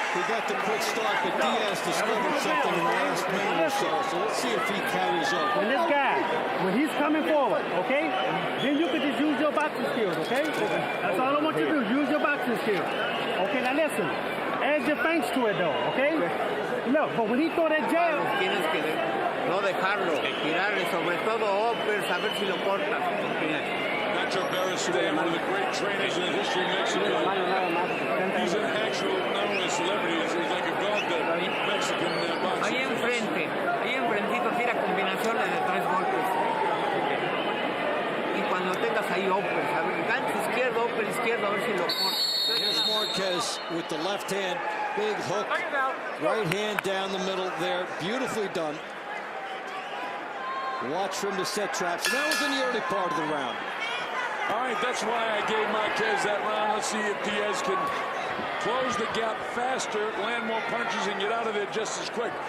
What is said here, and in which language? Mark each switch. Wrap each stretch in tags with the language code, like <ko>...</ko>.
<en>He got the quick start, but Diaz discovered something in the last minute or so. So let's see if he carries on. When this guy, when he's coming forward, okay, then you can just use your boxing skills, okay? That's all I want you to do, use your boxing skills. Okay, now listen, add your thanks to it though, okay? Look, but when he throw that jab,</en> <es>Tienes que no dejarlo, tirarle sobre todo hoppers, a ver si lo cortas.</es> <en>Nacho Barristan, one of the great trainers in the history of Mexico. He's an actual, not only a celebrity, he's like a god to Mexican boxing.</en> <es>Ahí enfrentito tira combinaciones de 3 golpes. Y cuando tengas ahí hoppers, a ver, gancho izquierdo, hopper izquierdo, a ver si lo cortas.</es> <en>Here's Marquez with the left hand, big hook, right hand down the middle there, beautifully done. Watch for him to set traps. And that was in the early part of the round. All right, that's why I gave Marquez that round. Let's see if Diaz can close the gap faster, land more punches, and get out of there just as quick.</en>